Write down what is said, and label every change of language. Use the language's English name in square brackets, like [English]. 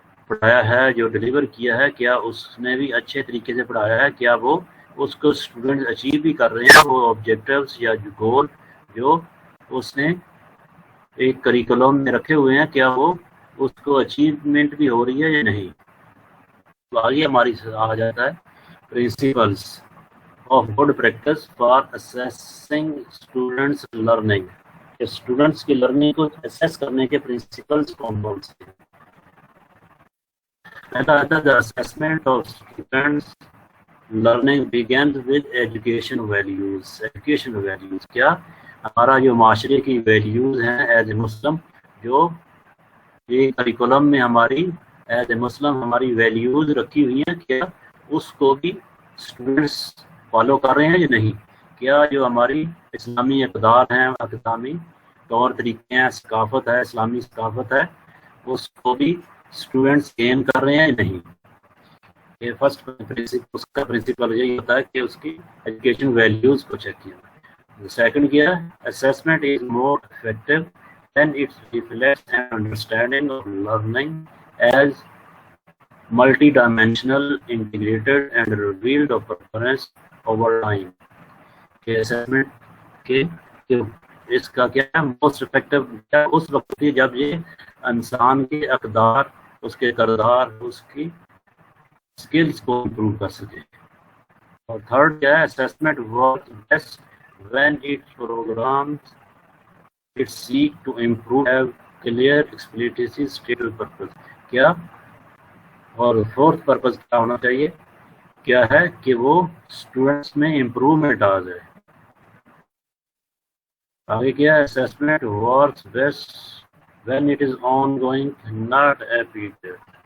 [Urdu] پڑھایا ہے، جو ڈلیور کیا ہے، کیا اس نے بھی اچھے طریقے سے پڑھایا ہے، کیا وہ اس کو اسٹوڈنٹ اچیو بھی کر رہے ہیں وہ آبجیکٹیوز یا گول جو اس نے ایک کریکولم میں رکھے ہوئے ہیں، کیا وہ اس کو اچیومنٹ بھی ہو رہی ہے یا نہیں. تو آگے ہماری آ جاتا ہے [English] principles of good practice for assessing students learning, [Urdu] کہ اسٹوڈنٹس کی لرننگ کو اسیس کرنے کے پرنسپلس کون کون سے ہیں. [English] The assessment of students' learning begins with education values. [Urdu] Education values کیا ہمارا جو معاشرے کی ویلیوز ہیں [English] as a Muslim, [Urdu] جو یہ کریکولم میں ہماری ایز اے مسلم ہماری ویلیوز رکھی ہوئی ہیں، کیا اس کو بھی اسٹوڈنٹس فالو کر رہے ہیں یا نہیں. کیا جو ہماری اسلامی اقدار ہیں، اسلامی طور طریقے ہیں، ثقافت ہے، اسلامی ثقافت ہے، اس کو بھی اسٹوڈنٹس گین کر رہے ہیں یا نہیں. یہ فرسٹ پرنسپل، اس کا پرنسپل یہی ہوتا ہے کہ اس کی ایجوکیشن ویلیوز کو چیک کیا. سیکنڈ کیا ہے، [English] Assessment is more effective when it reflects an understanding of learning as multi-dimensional, integrated and revealed of performance over time. [Urdu] کہ assessment کے اس کا کیا ہے [English] most effective [Urdu] کیا اس وقت کی جب یہ انسان کے اقدار، اس کے کردار، اس کی اسکلس کو امپروو کر سکے. اور تھرڈ کیا ہے، [English] assessment works best when it programs it seek to improve have clear explicit stated purpose. [Urdu] کیا اور فورتھ پرپز کیا ہونا چاہیے، کیا ہے کہ وہ اسٹوڈنٹس میں امپروومنٹ آ جائے. آگے کیا ہے، [English] assessment works best when it is ongoing not repeated.